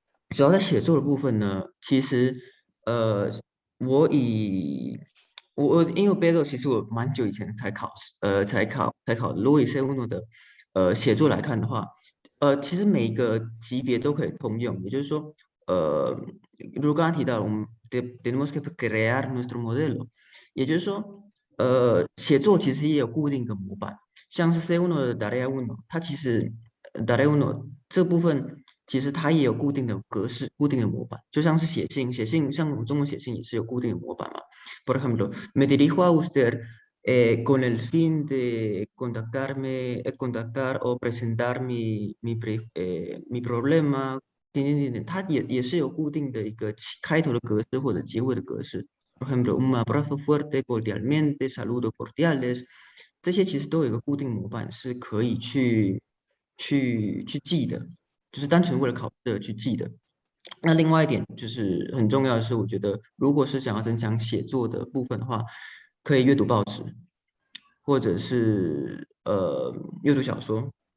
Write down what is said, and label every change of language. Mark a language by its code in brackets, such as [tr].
[zh] 主要在写作的部分呢，其实我因为 BEDOS 其实我蛮久以前才考如果以 C1 的写作来看的话，其实每一个级别都可以通用，也就是说，如刚刚提到，我们 [es] tenemos que crear nuestro modelo， [zh] 也就是说，写作其实也有固定的模板，像是 C1 的 Tarea 1，它其实 Tarea 1这部分。其实它也有固定的格式、固定的模板，就像是写信，像我们中文写信也是有固定的模板嘛。 [es] Por ejemplo, me dirijo a usted con el fin de contactar o presentar mi problema， [zh] 它也是有固定的一个开头的格式或者结尾的格式。 [es] Por ejemplo, un abrazo fuerte, cordialmente, saludos cordiales， [zh] 这些其实都有一个固定模板，是可以去记的。就是单纯为了考试去记的。那另外一点就是很重要的是，我觉得如果是想要增强写作的部分的话，可以阅读报纸，或者是阅读小说。